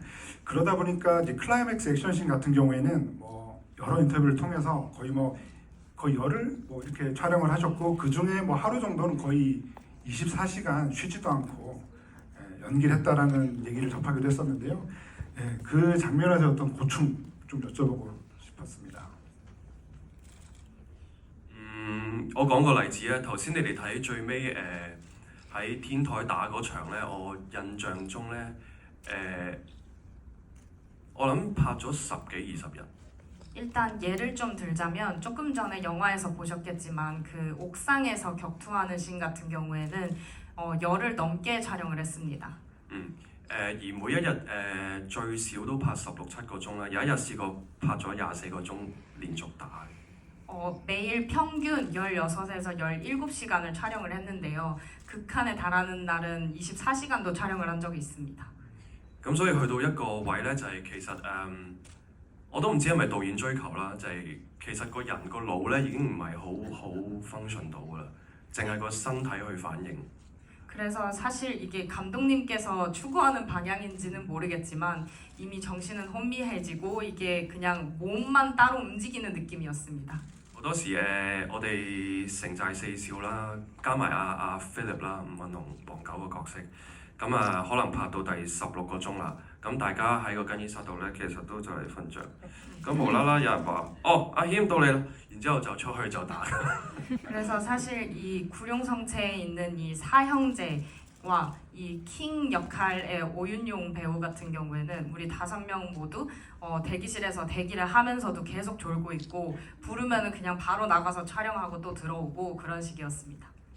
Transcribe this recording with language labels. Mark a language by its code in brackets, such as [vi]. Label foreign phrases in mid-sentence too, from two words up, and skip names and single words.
[ko] 그러다 보니까 이제 클라이맥스 액션씬 같은 경우에는 뭐 여러 인터뷰를 통해서 거의 열흘 뭐 이렇게 촬영을 하셨고 그 중에 뭐 하루 정도는 거의 24시간 쉬지도 않고 연기를 했다라는 얘기를 접하기도 했었는데요. 그 장면에서 어떤 고충 좀 여쭤보고 싶었습니다. [yue] 我講個例子咧，頭先你哋睇最尾喺天台打嗰場咧，我印象中咧我諗拍咗10幾20日。 [ko] 일단 예를 좀 들자면 조금 전에 영화에서 보셨겠지만 그 옥상에서 격투하는 씬 같은 경우에는 열흘 넘게 촬영을 했습니다. [yue] 而每一日最少都拍16、7個鐘啦，有一日試過拍咗24個鐘連續打。 [ko] 매일 평균 16에서 17시간을 촬영을 했는데요. 극한에 달하는 날은 24시간도 촬영을 한 적이 있습니다. [yue] 咁所以去到一個位咧，就係其實我都唔知係咪導演追求啦，就係其實個人個腦咧已經唔係好 function 到噶啦，淨係個身體去反應。 [ko] 그래서 사실 이게 감독님께서 추구하는 방향인지는 모르겠지만 이미 정신은 혼미해지고 이게 그냥 몸만 따로 움직이는 느낌이었습니다. [yue] 好多時我哋城寨四少啦，加埋阿 Philip 啦，伍允龍、黃九個角色， 咁啊可能拍到第16個鐘啦。咁大家喺個更衣室度咧，其實都就嚟瞓着。咁無啦啦有人話：哦，阿謙到你啦！然之後就出去就打。 [ko] 그래서 사실 이 구룡성체에 있는 이 사형제와 이 킹 역할의 오윤용 배우 같은 경우에는 우리 5명 모두 대기실에서 대기를 하면서도 계속 졸고 있고 부르면은 그냥 바로 나가서 촬영하고 또 들어오고 그런 식이었습니다.